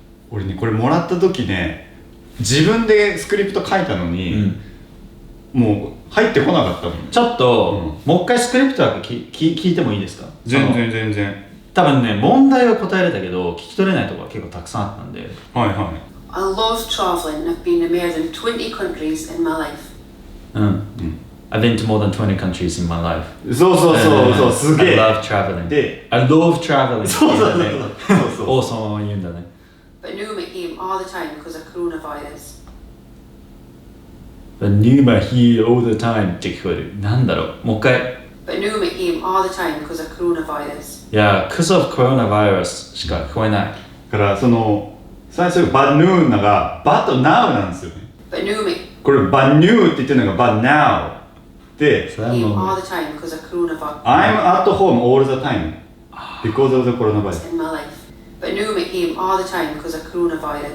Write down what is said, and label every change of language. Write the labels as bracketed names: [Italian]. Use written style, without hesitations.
[Japanese] 俺ね、これもらった時ね、自分でスクリプト書いたのに、もう入ってこなかったもん。ちょっと、もう一回スクリプトだけ聞いてもいいですか？全然。多分ね、問題は答えれたけど聞き取れないところが結構たくさんあったんで。はい。 [English] I love travelling and I've been in more than 20 countries in my life, I've been to more than 20 countries in my life. [Japanese] そうそうそうそう、すげえ。 [English] I love traveling. [Japanese] で、 [English] I love traveling. [Japanese] そうそうそうそう。王様は言うんだね。 [English] But Numa came all the time because of coronavirus. But Numa here all the time [Japanese] って聞こえる。なんだろう、もう一回。 [English] But Numa came all the time because of coronavirus. [Japanese] いや、 [English] because of coronavirus [Japanese] しか聞こえない。だからその最初バヌーナがバとナウなんですよね。 [English] But Numa [Japanese] これバニューって言ってるのがバナウで、それは [English] came [Japanese] も [English] all う the time because of coronavirus I'm at home all the time because of the coronavirus. in my life. But Numa came all the time because of coronavirus.